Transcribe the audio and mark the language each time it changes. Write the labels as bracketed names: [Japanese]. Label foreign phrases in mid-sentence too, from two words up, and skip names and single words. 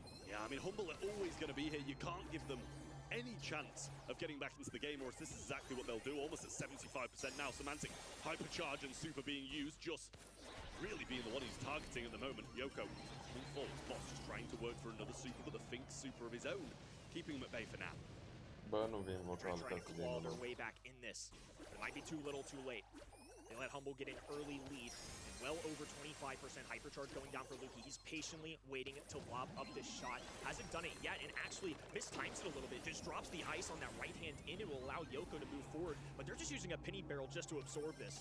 [English] Yeah, I mean, Humble are always going to be here. You can't give them any chance of getting back into the game, or this is exactly what they'll do. Almost at 75% now. Semantic, hypercharge and super being used, just really being the one he's targeting at the moment. Yoko, full forwards, Boss just trying to work for another super, but the Finks super of his own, keeping him at bay for now. [Romanian] Bă, nu vin măcar [English] trying to claw their way back in this. But it might be too little, too late. They let Humble get an early lead, and well over 25% hypercharge going down for Luki. He's patiently waiting to lob up this shot. Hasn't done it yet, and actually mistimes it a little bit. Just drops the ice on that right hand in. It will allow Yoko to move forward, but they're just using a penny barrel just to absorb this.